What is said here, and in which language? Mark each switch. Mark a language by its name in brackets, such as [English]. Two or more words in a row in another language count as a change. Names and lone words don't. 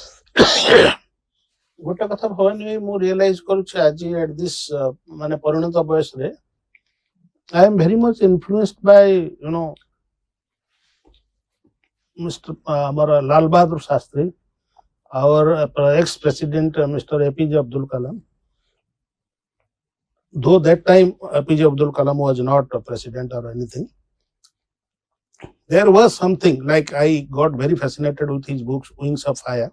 [Odia] ଗୋଟେ କଥା ଭବାନୀ ଭାଇ, ମୁଁ ରିଏଲାଇଜ କରୁଛି ଆଜି [English] at this [Odia] ମାନେ ପରିଣତ ବୟସରେ, [English] I am very much influenced by Mr. Lal Bahadur Shastri, our ex-president Mr. APJ Abdul Kalam. Though that time APJ Abdul Kalam was not a president or anything, there was something like I got very fascinated with his books, Wings of Fire.